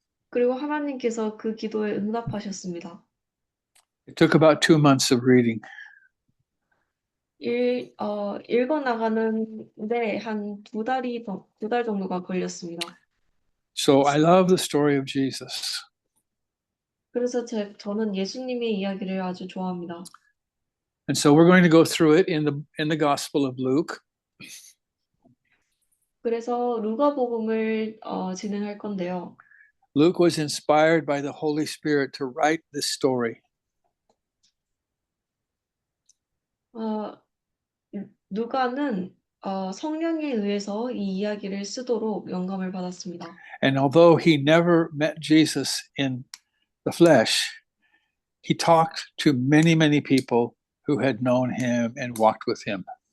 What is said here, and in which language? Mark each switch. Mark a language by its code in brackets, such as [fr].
[ko] 그리고 하나님께서 그 기도에 응답하셨습니다. [en] It took about 2 months of reading. [ko] 읽어 나가는데 한 두 달 정도가 걸렸습니다. [en] So I love the story of Jesus. [ko] 그래서 저는 예수님의 이야기를 아주 좋아합니다. [en] And so we're going to go through it in the Gospel of Luke. [ko] 그래서 누가복음을 진행할 건데요. [en] Luke was inspired by the Holy Spirit to write this story. [ko] 누가는 성령에 의해서 이 이야기를 쓰도록 영감을 받았습니다. [en] And although he never met Jesus in the flesh, he talked to many, many people who had known him and walked with him.